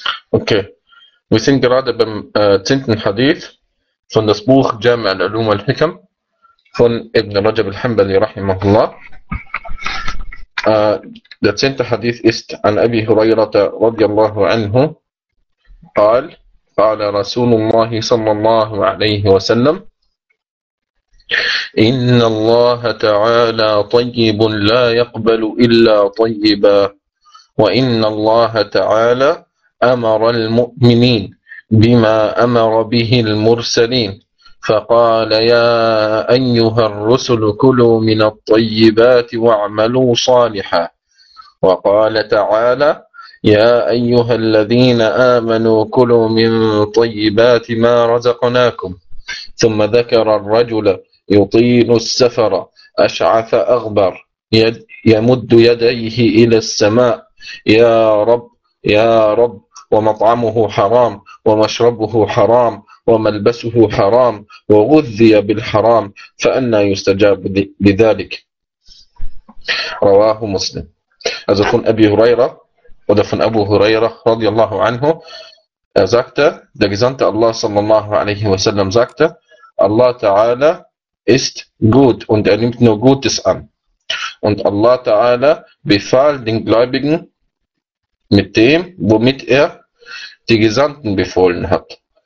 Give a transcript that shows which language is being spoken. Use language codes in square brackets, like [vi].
[de] Okay, wir sind gerade beim 10. Hadith von das Buch Jami' al-Ulum al-Hikam von Ibn Rajab al-Hanbali rahimahullah. Der 10. Hadith ist an Abi Hurairata radiallahu anhu. [ar] Qala Rasulullah sallallahu alayhi wa sallam: إن الله تعالى طيب لا يقبل إلا طيبا، وإن الله تعالى أمر المؤمنين بما أمر به المرسلين، فقال: يا أيها الرسل كلوا من الطيبات واعملوا صالحا. وقال تعالى: يا أيها الذين آمنوا كلوا من طيبات ما رزقناكم. ثم ذكر الرجل يطيل السفر أشعث أغبر، يمد يديه إلى السماء: يا رب يا رب، ومطعمه حرام، ومشربه حرام، وملبسه حرام، وغذي بالحرام، فأنى يستجاب لذلك. رواه مسلم. [de] Also von Abi Huraira oder von Abu Huraira [ar] رضي الله عنه, [de] sagte der Gesandte Allah [ar] صلى الله عليه وسلم, [de] sagte: Allah Ta'ala ist gut und er nimmt nur Gutes an. Und Allah Ta'ala befahl den Gläubigen mit dem, womit er die Gesandten befohlen hat.